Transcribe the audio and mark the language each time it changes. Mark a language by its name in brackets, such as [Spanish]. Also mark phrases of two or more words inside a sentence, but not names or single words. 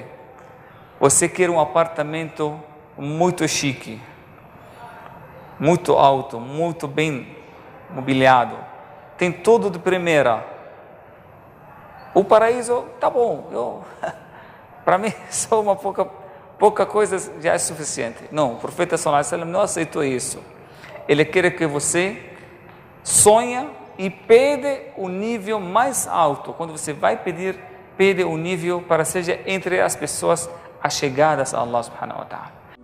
[Portuguese] Você quer um apartamento muito chique, muito alto, muito bem mobiliado. Tem tudo de primeira. O paraíso, tá bom. Para mim, só uma pouca coisa já é suficiente. Não, o profeta [Arabic] صلى الله عليه وسلم [Portuguese] não aceitou isso. Ele quer que você sonha e pede o nível mais alto. Quando você vai pedir, pede o nível para seja entre as pessoas achegadas a Allah [Arabic] سبحانه وتعالى.